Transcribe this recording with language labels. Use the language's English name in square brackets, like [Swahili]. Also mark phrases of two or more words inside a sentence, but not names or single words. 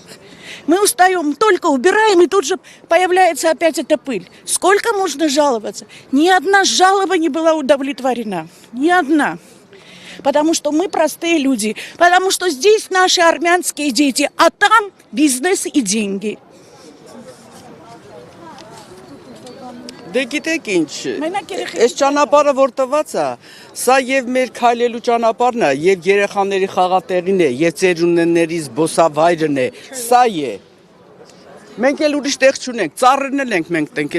[Russian] Мы устаем, только убираем, и тут же появляется опять эта пыль. Сколько можно жаловаться? Ни одна жалоба не была удовлетворена. Ни одна. Потому что мы простые люди. Потому что здесь наши армянские дети, а там бизнес и деньги. [Armenian] Դե գիտեք ինչ, այս ճանապարհը որ տված է, սա եւ մեր քայլելու ճանապարհն է, եւ երեխաների խաղատեղին է, եւ ծերունների զբոսավայրն է, սա է։ Մենք էլ ուրիշ տեղ չունենք, ծառերն էլ ենք մենք տնկել,